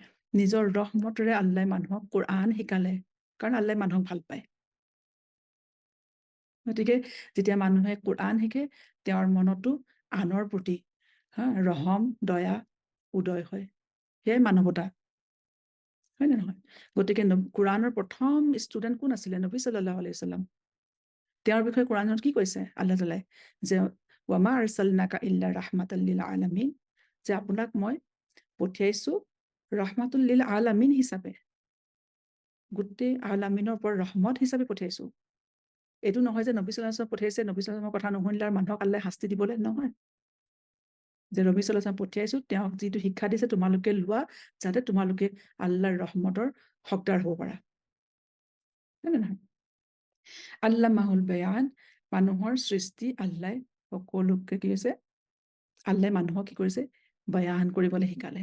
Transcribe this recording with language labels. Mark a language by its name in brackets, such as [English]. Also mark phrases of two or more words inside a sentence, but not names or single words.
[Assamese] নিজৰ ৰহমতেৰে আল্লাহ মানুহক কোৰআন শিকালে, কাৰণ আল্লাহ মানুহক ভাল পায়। গতিকে যেতিয়া মানুহে কোৰআন শিকে, তেওঁৰ মনতো আনৰ প্ৰতি ৰহম দয়া উদয় হয়, সেয়াই মানৱতা, হয় নে নহয়। গতিকে কোৰআনৰ প্ৰথম ষ্টুডেণ্ট কোন আছিলে, নবী [Arabic] صلى الله عليه وسلم. [Assamese] তেওঁৰ বিষয়ে কোৰআনত কি কৈছে আল্লাহ তাআলাই, যে [Arabic] وما أرسلناك إلا رحمة للعالمين, [Assamese] যে আপোনাক মই পঠিয়াইছো [Arabic] رحمة للعالمين [Assamese] হিচাপে, গোটেই আলামিনৰ ওপৰত ৰহমত হিচাপে পঠিয়াইছো। এইটো নহয় যে নবী [Arabic] صلى الله عليه وسلم [Assamese] পঠিয়াইছে, নবী [Arabic] صلى الله عليه وسلم [Assamese] কথা নুশুনিলে আৰু মানুহক আল্লাহ শাস্তি দিবলৈ নহয়। যে নবী [Arabic] صلى الله عليه وسلم [Assamese] পঠিয়াইছো, তেওঁক যিটো শিক্ষা দিছে তোমালোকে লোৱা, যাতে তোমালোকে আল্লাহৰ ৰহমতৰ হকদাৰ হ'ব পাৰা, হয় নে নহয়। [Arabic] علمه البيان, [Assamese] মানুহৰ সৃষ্টি আল্লাহ সকলোকে কি হৈছে, আল্লাহ মানুহক কি কৰিছে, বায়ান কৰিবলৈ শিকালে।